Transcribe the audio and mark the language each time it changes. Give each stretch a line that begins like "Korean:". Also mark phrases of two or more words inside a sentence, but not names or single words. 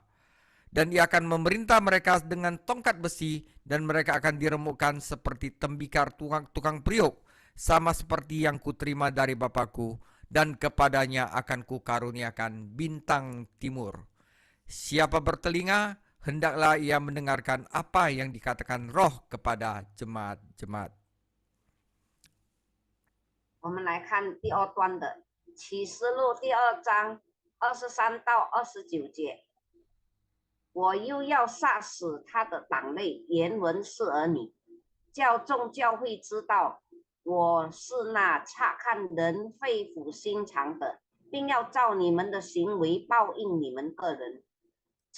Indonesian: Dan ia akan memerintah mereka dengan tongkat besi, dan mereka akan diremukkan seperti tembikar tukang periuk, sama seperti yang kuterima dari Bapakku, dan kepadanya akan kukaruniakan bintang timur. Siapa bertelinga, hendaklah ia mendengarkan apa yang dikatakan Roh kepada jemaat-jemaat.
Chinese: 我们来看第二段的启示录第2章23到29节。我又要杀死他的党类，原文是儿女，叫众教会知道我是那察看人肺腑心肠的，并要照你们的行为报应你们个人。